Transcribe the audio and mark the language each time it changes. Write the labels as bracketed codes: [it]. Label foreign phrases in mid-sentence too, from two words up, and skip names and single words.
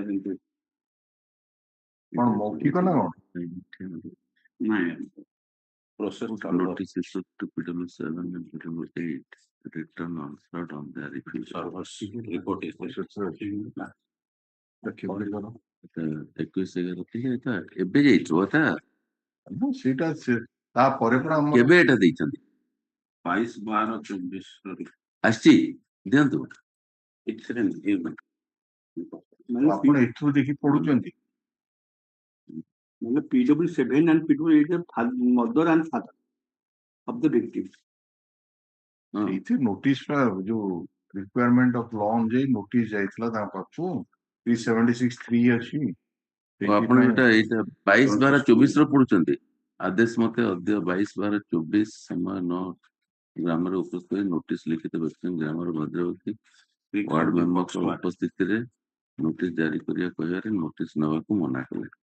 [or] କଣ ମୌଖିକ ନା କଣ? [en] ନାଇଁ Notice issued to PW7 and PW8. Return answered on their refusal. report is [or] 21/11 ଏଇଟା ଏବେ ଯାଇଥିବ ଏଟା ସେଇଟା ତାପରେ ପୁରା ଆମର କେବେ ଏଟା ଦେଇଛନ୍ତି 22/12/24 ଆସିଛି ଦିଅନ୍ତୁ ଆପଣ ଏଥିରୁ ଦେଖି ପଢୁଛନ୍ତି [en] PW7 and PW8 are mother and father of the victim. [or] ସେଇଥି ନୋଟିସ ଟା ଯୋଉ [en] requirement of law [or] ଅନୁଯାୟୀ ନୋଟିସ ଯାଇଥିଲା ତାଙ୍କ ପାଖକୁ 376(3) ଅଛି ଆପଣ ଏଇଟା 22/12/24 ର ପଢୁଛନ୍ତି ଆଦେଶ ମତେ ଅଦ୍ୟ 22/12/24 ସମୟ 9 ଗ୍ରାମରେ ଉପସ୍ଥିତ ନୋଟିସ ଲିଖିତ ବ୍ୟକ୍ତି ଗ୍ରାମର ଭଦ୍ରବର୍ତ୍ତୀ ୱାର୍ଡ ମେମ୍ବରଙ୍କ ଉପସ୍ଥିତିରେ ନୋଟିସ ଜାରି କରିବା କହିବାରେ ନୋଟିସ ନେବାକୁ ମନା କଲେ